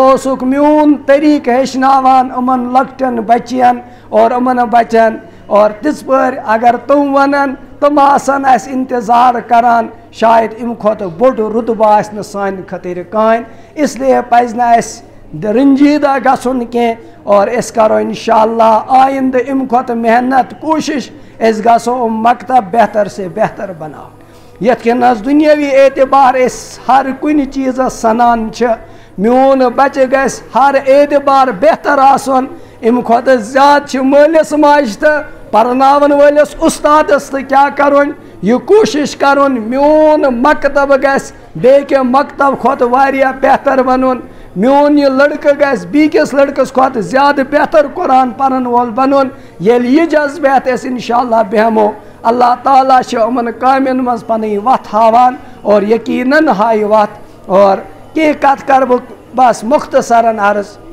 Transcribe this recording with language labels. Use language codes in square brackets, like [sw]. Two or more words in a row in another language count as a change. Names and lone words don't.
[ks] اوسُکھ میون طریٖقہٕ ہیٚچھناوان یِمن لۄکٹٮ۪ن بچین اور یِمن بچن اور تِژھ پٲرۍ اگر تِم ونن تِم آسن اسہِ انتظار کران شاید امہِ کھۄتہٕ بوٚڑ رُتبہٕ آسہِ نہٕ سانہِ خٲطرٕ کٕہٕنۍ اسلیے پزِ نہٕ اسہِ رنجیدہ گژھُن کینٛہہ اور أسۍ کرو انشاءاللہ آیندٕ امہِ کھۄتہٕ محنت کوٗشش أسۍ گژھو یِم مکتب [ur] بہتر سے بہتر [ks] بناوٕنۍ یتھ کٔنس دُنیٲوی اعتبار أسۍ ہر کُنہِ چیٖزس سنان چھِ میون بچہِ گژھِ ہر اعتبار بہتر آسُن امہِ کھۄتہٕ زیادٕ چھِ مٲلِس ماجہِ تہٕ پرناون وٲلِس اُستادس تہٕ کیٛاہ کرُن یہِ کوٗشش کرُن میون مکتب گژھِ بیٚکہِ مکتب کھۄتہٕ واریاہ بہتر بنُن میون یہِ لڑکہٕ گژھِ بیٚکِس لڑکس کھۄتہٕ زیادٕ بہتر قرآن پرن وول بنُن ییٚلہِ یہِ جذبات أسۍ انشاءاللہ بیٚہمو اللہ تعالیٰ چھُ یِمن کامٮ۪ن منٛز پنٕنۍ وتھ ہاوان اور یقیٖنن ہایہِ وتھ اور کینٛہہ کتھ کرٕ بہٕ بس مختصرن عرض